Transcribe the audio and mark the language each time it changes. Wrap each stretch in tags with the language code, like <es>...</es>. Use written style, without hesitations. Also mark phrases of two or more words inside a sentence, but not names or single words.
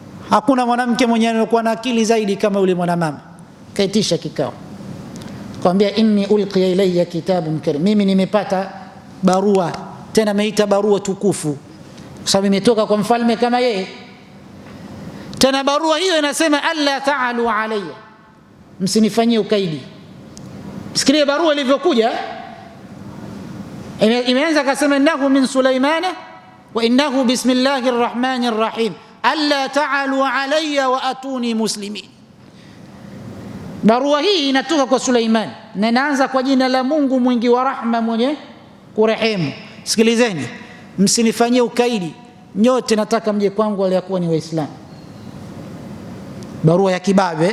<sw>Hakuna mwanamke mwenye anakuwa na akili zaidi kama yule mwanamama. Kaitisha kikao, kwambia</sw> <ar>إني ألقي إلي كتاب كريم,</ar> <sw>mimi nimepata barua, tena ameita barua tukufu kwa sababu imetoka kwa mfalme kama yeye. Tena barua hiyo inasema</sw> <ar>ألا تعلوا علي,</ar> <sw>msinifanyie ukaidi. Sikilia barua ilivyokuja, imeanza kasema</sw> <ar>إنه من سليمان وإنه بسم الله الرحمن الرحيم ألا تعلوا علي وأتوني مسلمين.</ar> <sw>Barua hii inatoka kwa Suleiman na inaanza kwa jina la Mungu mwingi wa rahma mwenye kurehemu. Sikilizeni, msinifanyie ukaidi nyote, nataka mje kwangu waliokuwa ni Waislamu. Barua ya kibabe.</sw>